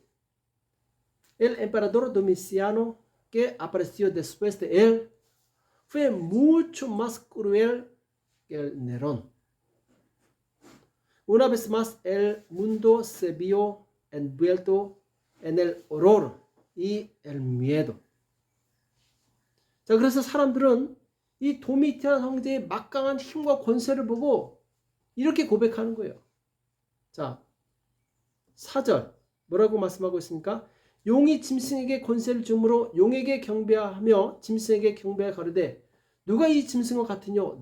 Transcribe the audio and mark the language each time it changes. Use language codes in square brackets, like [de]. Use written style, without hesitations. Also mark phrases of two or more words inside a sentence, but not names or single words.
[es] El emperador Domiciano, que apareció después de él, fue mucho más cruel que el Nerón. Una vez más, el mundo se vio envuelto en el horror y el miedo. [ko] 자, 그래서 사람들은 이 도미티안 황제의 막강한 힘과 권세를 보고 이렇게 고백하는 거예요. 자, 4절 뭐라고 말씀하고 있습니까? 용이 짐승에게 권세를 주므로 용에게 경배하며 짐승에게 경배하 가로되 누가 이 짐승과 같으뇨?